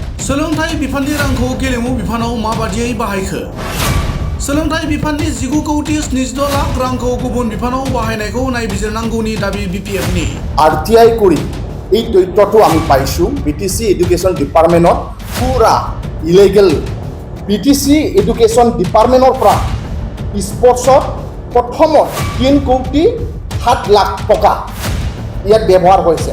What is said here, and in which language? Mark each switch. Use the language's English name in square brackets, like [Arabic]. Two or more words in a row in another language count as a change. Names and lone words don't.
[Bodo] सोलोंथाइ बिफाननि रांखौ गेलेमु बिफानाव माबादियै बाहायखो? सोलोंथाइ बिफाननि 19 कौटि 76 लाख रांखौ गुबुन बिफानाव बाहायनायखौ नायबिजिरनांगौनि दाबि बिपिएफनि। [Assamese] RTI কৰি এই তথ্যটো আমি পাইছোঁ বিটিসি এডুকেশ্যন ডিপাৰ্টমেণ্টত পুৰা ইলিগেল বিটিসি এডুকেশ্যন ডিপাৰ্টমেণ্টৰ পৰা স্পৰ্টছত প্ৰথমত 3 কোটি 7 লাখ টকা ইয়াত ব্যৱহাৰ হৈছে।